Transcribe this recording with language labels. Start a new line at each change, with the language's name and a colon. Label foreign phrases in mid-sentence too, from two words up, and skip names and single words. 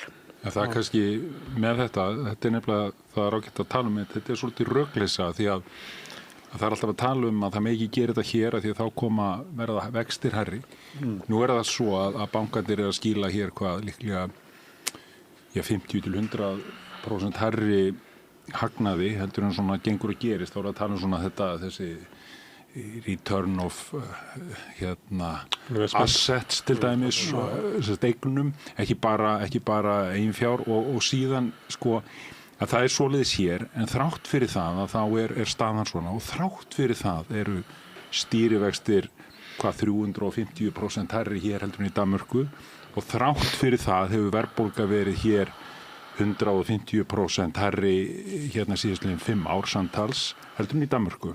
Icelandic: Ja, það kannski með þetta er nefnilega, það er ágætt að tala um þetta er svolítið rögleysa því að það er alltaf að tala um að það megi gera þetta hér að því að þá verða vextir hærri. Nú er það svo að bankarnir að skýla hér hvað líklega 50-100% hærri hagnaði heldur en svona gengur og gerist. Þá er að tala um svona þessi
English: return of assets
Icelandic: til dæmis eignum, ekki bara eiginfjár og síðan sko að það er svoleiðis hér en þrátt fyrir það að þá er staðan svona og þrátt fyrir það eru stýrivextir 350% hærri hér heldur en í Danmörku og þrátt fyrir það hefur verðbólga verið hér 150% hærri síðastliðin 5 ár samtals heldur en í Danmörku.